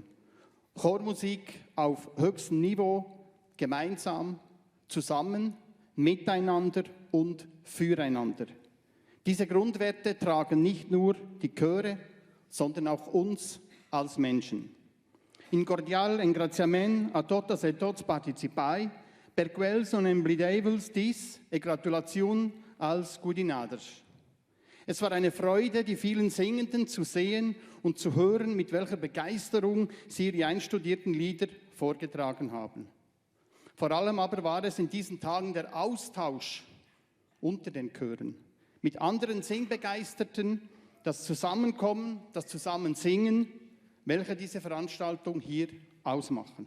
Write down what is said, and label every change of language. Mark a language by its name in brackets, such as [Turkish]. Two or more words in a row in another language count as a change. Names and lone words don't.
[German] Chormusik auf höchstem Niveau, gemeinsam, zusammen, miteinander und füreinander. Diese Grundwerte tragen nicht nur die Chöre, sondern auch uns als Menschen. [Romansh] In cordial ringraziamento a todas e tots participai, per quel son emblidevels dis e gratulation als Gudinaders. [German] Es war eine Freude, die vielen Singenden zu sehen und zu hören, mit welcher Begeisterung sie ihre einstudierten Lieder vorgetragen haben. Vor allem aber war es in diesen Tagen der Austausch unter den Chören mit anderen Singbegeisterten, das Zusammenkommen, das Zusammensingen, welche diese Veranstaltung hier ausmachen.